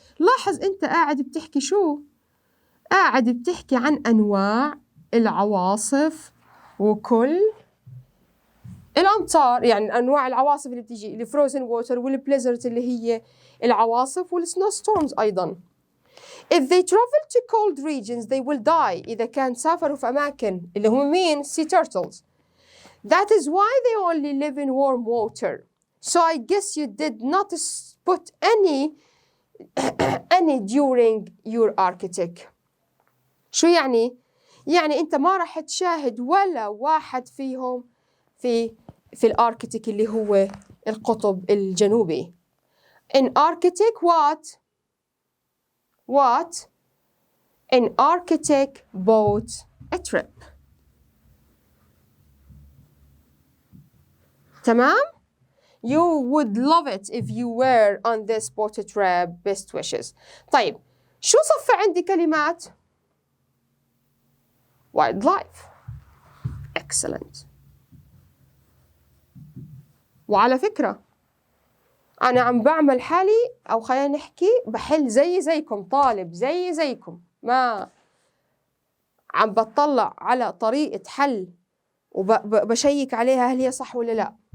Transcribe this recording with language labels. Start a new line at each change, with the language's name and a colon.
Arabic: لاحظ أنت قاعد بتحكي شو؟ قاعد بتحكي عن أنواع العواصف وكل الأمطار، يعني أنواع العواصف اللي بتيجي الفروزن ووتر والبليزرز اللي هي العواصف والسنو ستورمز أيضاً.
English: If they travel to cold regions they will die.
Arabic: إذا كان سافروا في أماكن اللي هم مين؟ sea turtles.
English: That is why they only live in warm water. So I guess you did not put any during your Arctic.
Arabic: شو يعني؟ يعني أنت ما راح تشاهد ولا واحد فيهم في الأركتيك اللي هو القطب الجنوبي.
English: In Arctic what? In Arctic boat a trip.
Arabic: تمام؟
English: You would love it if you were on this boat trip. Best wishes.
Arabic: طيب شو صف عندي كلمات؟ wildlife.
English: Excellent.
Arabic: وعلى فكرة أنا عم بعمل حالي أو خلينا نحكي بحل زيكم طالب زيكم، ما عم بطلع على طريقة حل وبشيك عليها هل هي صح ولا لا.